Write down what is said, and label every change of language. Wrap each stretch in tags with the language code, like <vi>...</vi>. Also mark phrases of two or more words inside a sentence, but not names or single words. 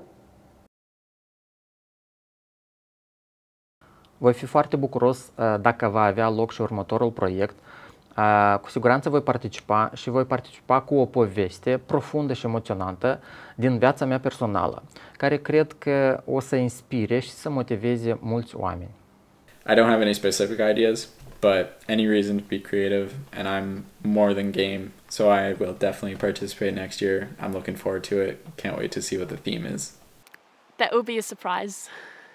<ro>Voi fi foarte bucuros dacă va avea loc și următorul proiect. Cu siguranță voi participa cu o poveste profundă și emoționantă din viața mea personală, care cred că o să inspire și să motiveze mulți oameni.</ro> <en>I don't have any specific ideas, but any reason to be creative, and I'm more than game, so I will definitely participate next year. I'm looking forward to it. Can't wait to see what the theme is. That will be a surprise.</en>